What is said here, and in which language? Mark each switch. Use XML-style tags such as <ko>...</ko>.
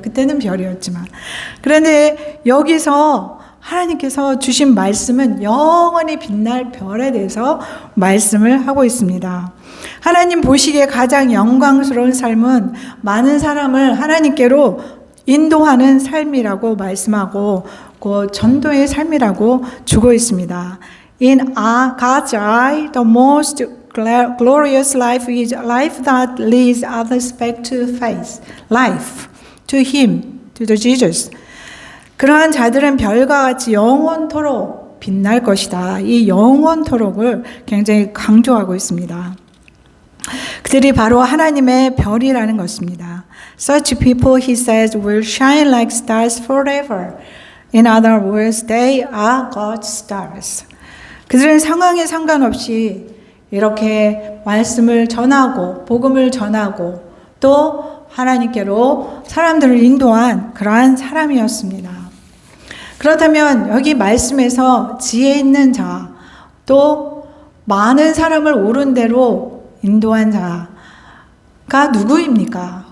<ko>그때는 별이었지만. 그런데 여기서 하나님께서 주신 말씀은 영원히 빛날 별에 대해서 말씀을 하고 있습니다. 하나님 보시기에 가장 영광스러운 삶은 많은 사람을 하나님께로 인도하는 삶이라고 말씀하고 그 전도의 삶이라고 주고 있습니다.</ko> <en>In God's eye, the most glorious life is a life that leads others back to faith, life, to Him, to the Jesus.</en> <ko>그러한 자들은 별과 같이 영원토록 빛날 것이다. 이 영원토록을 굉장히 강조하고 있습니다. 그들이 바로 하나님의 별이라는 것입니다.</ko> <en>Such people, he says, will shine like stars forever. In other words, they are God's stars.</en> <ko>그들은 상황에 상관없이 이렇게 말씀을 전하고 복음을 전하고 또 하나님께로 사람들을 인도한 그러한 사람이었습니다. 그렇다면 여기 말씀에서 지혜 있는 자, 또 많은 사람을 옳은 대로 인도한 자가 누구입니까?</ko>